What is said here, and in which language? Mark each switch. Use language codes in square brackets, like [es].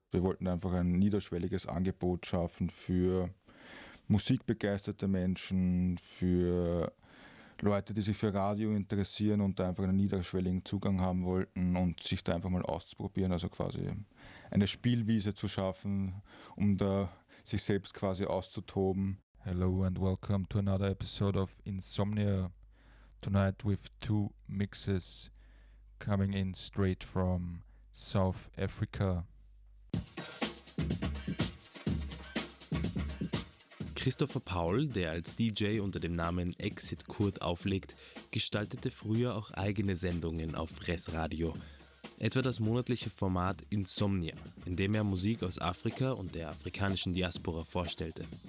[de] Wir wollten einfach ein niederschwelliges Angebot schaffen für musikbegeisterte Menschen, für Leute, die sich für Radio interessieren und da einfach einen niederschwelligen Zugang haben wollten und sich da einfach mal auszuprobieren, also quasi eine Spielwiese zu schaffen, um da sich selbst quasi auszutoben. [en] Hello and welcome to another episode of Insomnia. Tonight with two mixes coming in straight from South Africa. [de] Christopher Paul, der als DJ unter dem Namen Exit Kurt auflegt, gestaltete früher auch eigene Sendungen auf RES Radio. Etwa das monatliche Format Insomnia, in dem er Musik aus Afrika und der afrikanischen Diaspora vorstellte.